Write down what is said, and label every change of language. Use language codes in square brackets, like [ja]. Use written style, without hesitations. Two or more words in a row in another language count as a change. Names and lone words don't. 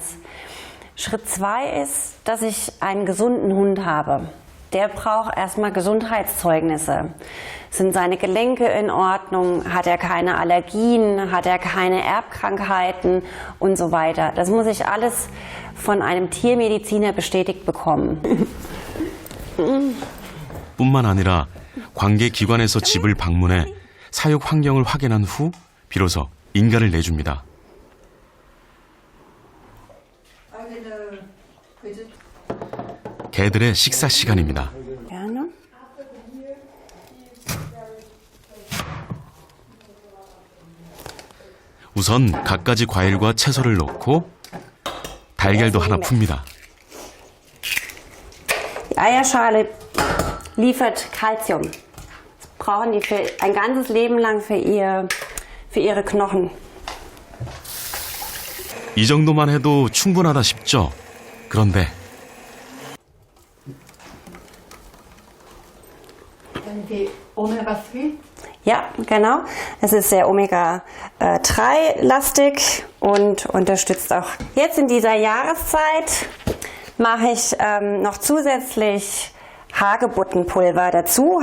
[de] Schritt 2 ist, dass ich einen gesunden Hund habe. Der braucht erstmal Gesundheitszeugnisse. Sind seine Gelenke in Ordnung? Hat er keine Allergien? Hat er keine Erbkrankheiten? Und so weiter. Das muss ich alles von einem Tiermediziner bestätigt bekommen. [ko] 뿐만 아니라 관계기관에서 집을 방문해 사육 환경을 확인한 후 비로소 인가를 내줍니다. 개들의 식사 시간입니다. 우선 갖가지 과일과 채소를 넣고 달걀도 하나 풉니다. [de] Die Eierschale liefert Calcium. Das brauchen die für ein ganzes Leben lang für ihre Knochen. [ko] 이 정도만 해도 충분하다 싶죠? 그런데 [de] Die Omega-3? Ja, genau. Es ist sehr Omega-3-lastig und unterstützt auch. Jetzt in dieser Jahreszeit mache ich noch zusätzlich Hagebuttenpulver dazu.